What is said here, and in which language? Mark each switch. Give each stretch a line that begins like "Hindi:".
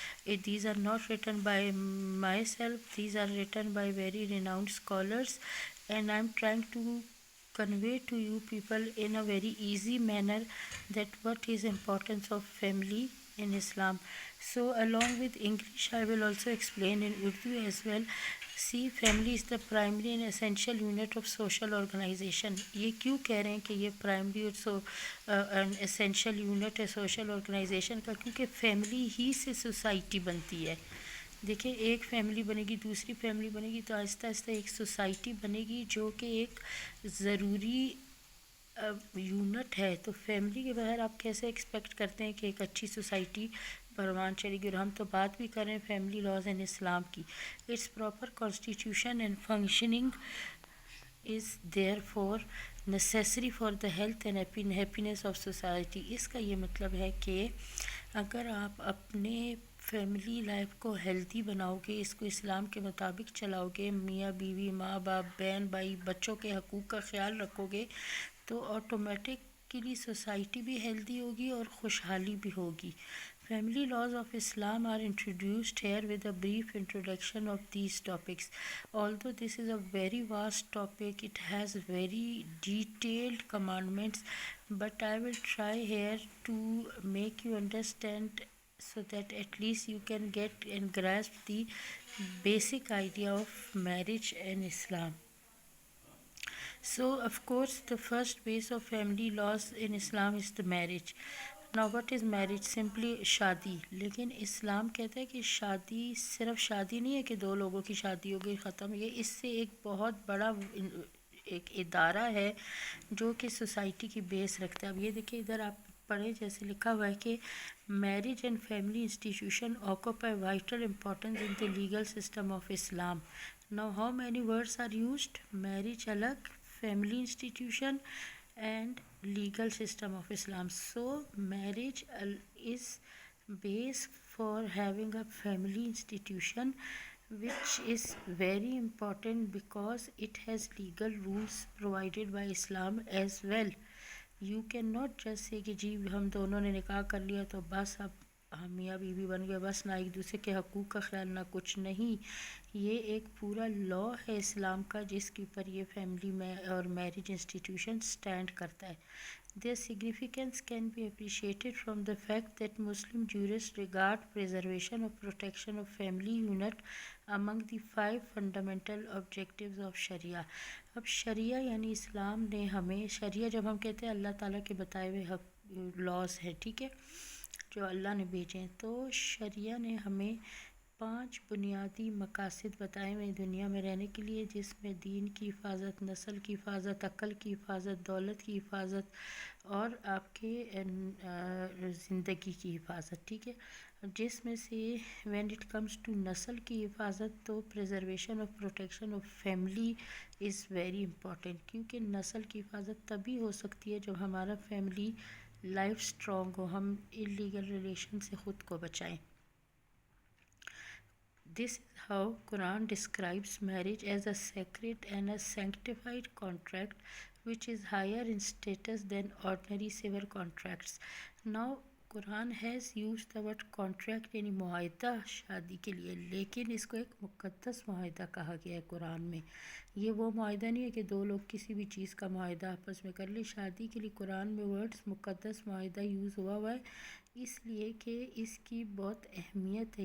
English: These are not written by myself, these are written by very renowned scholars, and I am trying to convey to you people in a very easy manner that what is importance of family in Islam. So along with English I will also explain in Urdu as well. See, family is the primary and essential unit of social organization.
Urdu: یہ کیوں کہہ رہے ہیں کہ یہ primary اور essential unit ہے social organization کا؟ کیونکہ فیملی ہی سے سوسائٹی بنتی ہے. دیکھیں، ایک فیملی بنے گی، دوسری فیملی بنے گی، تو آہستہ آہستہ ایک سوسائٹی بنے گی جو کہ ایک ضروری یونٹ ہے. تو فیملی کے بغیر آپ کیسے ایکسپیکٹ کرتے ہیں کہ ایک اچھی سوسائٹی پروان چلے گی؟ اور ہم تو بات بھی کر رہے ہیں
English: family laws in Islam
Urdu: کی.
English: Its proper constitution and functioning is therefore necessary for the health and happiness of society.
Urdu: اس کا یہ مطلب ہے کہ اگر آپ اپنے فیملی لائف کو ہیلتھی بناؤ گے، اس کو اسلام کے مطابق چلاؤ گے، میاں بیوی، ماں باپ، بہن بھائی، بچوں کے حقوق کا خیال رکھو گے، تو آٹومیٹکلی سوسائٹی بھی ہیلتھی ہوگی اور خوشحالی بھی ہوگی.
English: Family laws of Islam are introduced here with a brief introduction of these topics. Although this is a very vast topic, it has very detailed commandments, but I will try here to make you understand so that at least you can get and grasp the basic idea of marriage in Islam. So of course the first base of family laws in Islam is the marriage. Now what is marriage? Simply
Urdu: شادی. لیکن اسلام کہتا ہے کہ شادی صرف شادی نہیں ہے کہ دو لوگوں کی شادی ہو گئی ختم. یہ اس سے ایک بہت بڑا ایک ادارہ ہے جو کہ سوسائٹی کی بیس رکھتا ہے. اب یہ دیکھیں ادھر آپ پڑھیں، جیسے لکھا ہوا ہے کہ
English: Marriage and family institution occupy vital importance in the legal system of Islam. Now how many words are used? Marriage
Urdu: الگ،
English: family institution and legal system of Islam. So marriage is base for having a family institution, which is very important because it has legal rules provided by Islam as well. You cannot just say
Urdu: کہ جی ہم دونوں نے نکاح کر لیا تو بس اب ہم میاں بیوی بن گئے، بس نہ ایک دوسرے کے حقوق کا خیال نہ کچھ نہیں. یہ ایک پورا لا ہے اسلام کا جس کے اوپر یہ فیملی میں اور میرج انسٹیٹیوشن سٹینڈ کرتا ہے.
English: Their significance can be appreciated from the fact that Muslim jurists regard preservation or protection of family unit among the 5 fundamental objectives of Sharia.
Urdu: اب شریعہ یعنی اسلام نے ہمیں، شریعہ جب ہم کہتے ہیں اللہ تعالیٰ کے بتائے ہوئے لاز ہیں، ٹھیک ہے، جو اللہ نے بھیجے ہیں، تو شریعہ نے ہمیں 5 بنیادی مقاصد بتائے ہوئے دنیا میں رہنے کے لیے، جس میں دین کی حفاظت، نسل کی حفاظت، عقل کی حفاظت، دولت کی حفاظت اور آپ کے زندگی کی حفاظت، ٹھیک ہے. جس میں سے
English: when it comes to
Urdu: نسل کی حفاظت تو
English: preservation of protection of family is very important,
Urdu: کیونکہ نسل کی حفاظت تبھی ہو سکتی ہے جب ہمارا فیملی لائف اسٹرانگ ہو، ہم انلیگل ریلیشن سے خود کو بچائیں.
English: This is how Quran describes marriage as a sacred and a sanctified contract which is higher in status than ordinary civil contracts. Now Quran has use the word contract
Urdu: یعنی معاہدہ شادی کے لیے، لیکن اس کو ایک مقدس معاہدہ کہا گیا ہے قرآن میں. یہ وہ معاہدہ نہیں ہے کہ دو لوگ کسی بھی چیز کا معاہدہ آپس میں کر لیں. شادی کے لیے قرآن میں ورڈز مقدس معاہدہ یوز ہوا ہے اس لیے کہ اس کی بہت اہمیت ہے.